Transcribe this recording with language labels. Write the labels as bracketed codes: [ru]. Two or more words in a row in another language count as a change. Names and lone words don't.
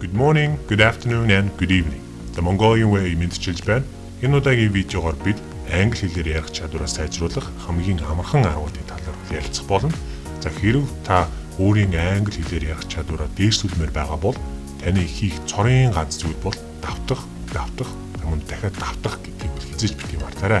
[en] morning, good afternoon and good evening. [mn] The Mongolian way мэдчилж байна. Энэ удаагийн видеогоор бид англи хэлээр ярих чадвараа сайжруулах хамгийн амархан аргуудын талаар ярилцах болно. За хэрв та өөрийн англи хэлээр ярих чадвараа дээшлүүлмээр байгаа бол таны хийх цорын ганц зүйл бол давтах, мөн дахиад давтах гэдгийг хэлж бити мартаарай.